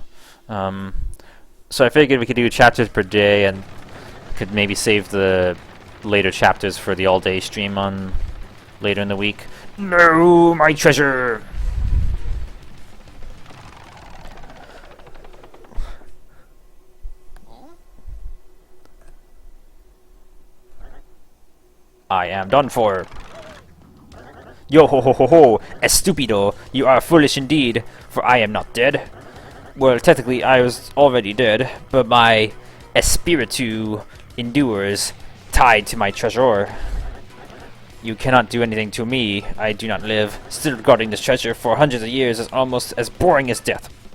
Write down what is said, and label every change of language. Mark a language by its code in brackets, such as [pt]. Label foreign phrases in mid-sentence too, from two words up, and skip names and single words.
[en] So I figured we could do chapters per day and could maybe save the later chapters for the all-day stream on later in the week. No, my treasure! I am done for. Yo ho ho ho ho, estupido, you are foolish indeed, for I am not dead. Well, technically I was already dead, but my espiritu endures, tied to my treasure. You cannot do anything to me, I do not live. Still regarding this treasure for hundreds of years as almost as boring as death.